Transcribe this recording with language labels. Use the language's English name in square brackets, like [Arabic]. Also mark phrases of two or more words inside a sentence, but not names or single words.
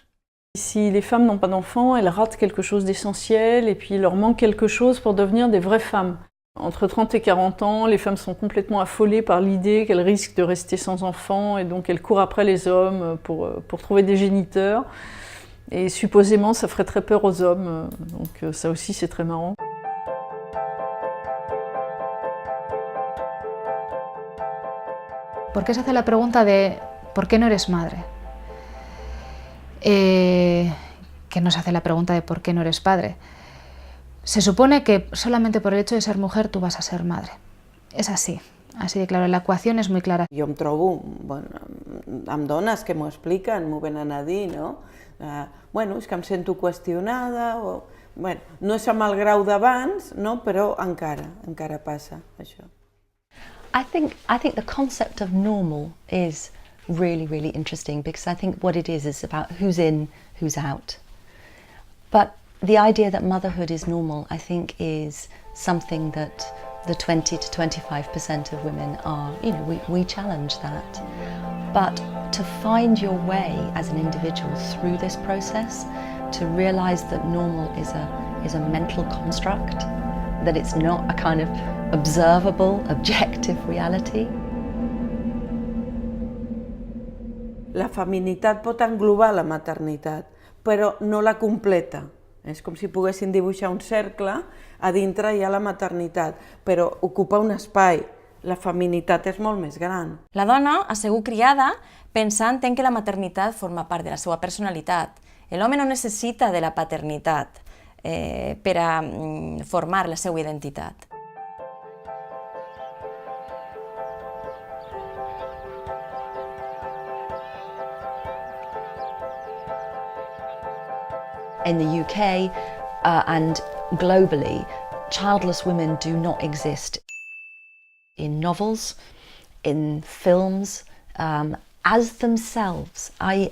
[French] Si les femmes n'ont pas d'enfants, elles ratent quelque chose d'essentiel et puis il leur manque quelque chose pour devenir des vraies femmes. Entre 30 et 40 ans, les femmes sont complètement affolées par l'idée qu'elles risquent de rester sans enfants et donc elles courent après les hommes pour trouver des géniteurs. Et supposément, ça ferait très peur aux hommes, donc ça aussi c'est très marrant. [Spanish] ¿Por qué se hace la pregunta de ¿por qué no eres madre? Que no se hace la pregunta de ¿por qué no eres padre? Se supone que solamente por el hecho de ser mujer tú vas a ser madre. És así de claro, la ecuación [Catalan] és molt clara. Jo em trobo amb dones que m'ho expliquen, m'ho venen a dir, no? Bueno, és que em sento qüestionada, o... Bueno, no és amb el grau d'abans, no? Però encara passa això. [English] I think the concept of normal is really interesting because I think what it is about who's in, who's out. But the idea that motherhood is normal, I think, is something that the 20 to 25% of women are, you know, we challenge that. But to find your way as an individual through this process, to realise that normal is a mental construct, that it's not a kind of observable, objective reality. [Catalan] La feminitat pot englobar la maternitat, però no la completa. És com si poguessin dibuixar un cercle, a dintre hi ha la maternitat, però ocupa un espai. La feminitat és molt més gran. La dona ha sigut criada pensant en que la maternitat forma part de la seva personalitat. L'home no necessita de la paternitat per a formar la seva identitat. [English] In the UK and globally, childless women do not exist in novels, in films, as themselves, i.e.